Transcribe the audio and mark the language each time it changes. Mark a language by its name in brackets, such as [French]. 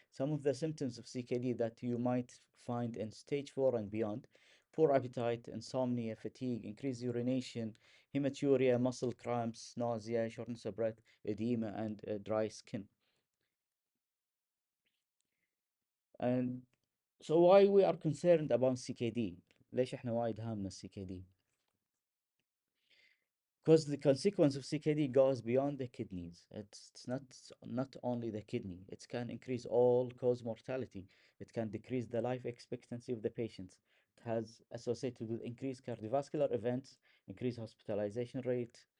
[English] Some of the symptoms of CKD that you might find in stage 4 and beyond: poor appetite, insomnia, fatigue, increased urination, hematuria, muscle cramps, nausea, shortness of breath, edema, and dry skin. And so why we are concerned about CKD? [Arabic] ليش احنا وايد هامنا CKD? [English] Because the consequence of CKD goes beyond the kidneys. It's not only the kidney. It can increase all-cause mortality. It can decrease the life expectancy of the patients. It has associated with increased cardiovascular events, increased hospitalization rate.